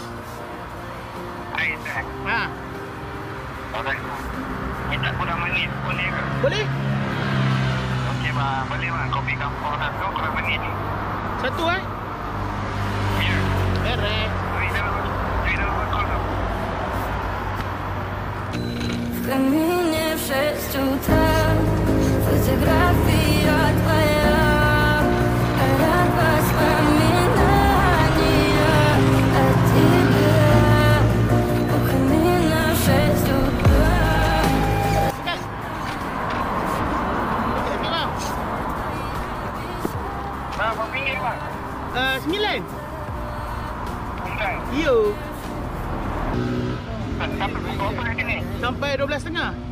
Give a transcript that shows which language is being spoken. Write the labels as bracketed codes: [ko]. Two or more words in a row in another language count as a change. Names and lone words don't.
[ms] Ais eh. Ha. Alright. Minta kurang manis boleh ke? Boleh? Okey bang, boleh bang. Kopi kampung satu kurang manis ni. Satu Ya. Beres. Dari dulu call tu. [ru] В камине в 6 утра фотография твоя, горят воспоминания о тебе. У камина в 6 утра. [ms] Sekat. Okey bang. Bang, berapa ringgit bang? 9. Bukan. Yo. Sampai pukul berapa kat sini? Sampai 12.30.